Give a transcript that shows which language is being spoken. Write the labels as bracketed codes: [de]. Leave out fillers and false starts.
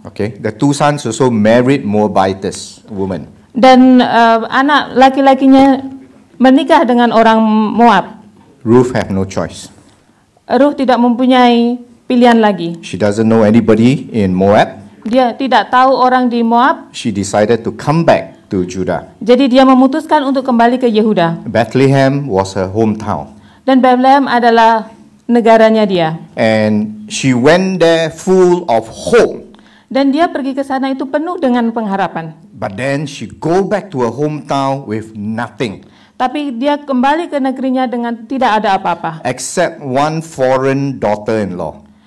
[en] Okay, the two sons also married Moabitess woman. [id] Dan anak laki-lakinya menikah dengan orang Moab. [en] Ruth had no choice. [id] Ruth tidak mempunyai pilihan lagi. [en] She doesn't know anybody in Moab. [id] Dia tidak tahu orang di Moab. [en] She decided to come back to Judah. [id] Jadi dia memutuskan untuk kembali ke Yehuda. [en] Bethlehem was her hometown. [id] Dan Bethlehem adalah negaranya dia. [en] And she went there full of hope. [id] Dan dia pergi ke sana itu penuh dengan pengharapan. [en] But then she go back to her hometown with nothing. [id] Tapi dia kembali ke negerinya dengan tidak ada apa-apa. [en] Except one foreign daughter-in-law.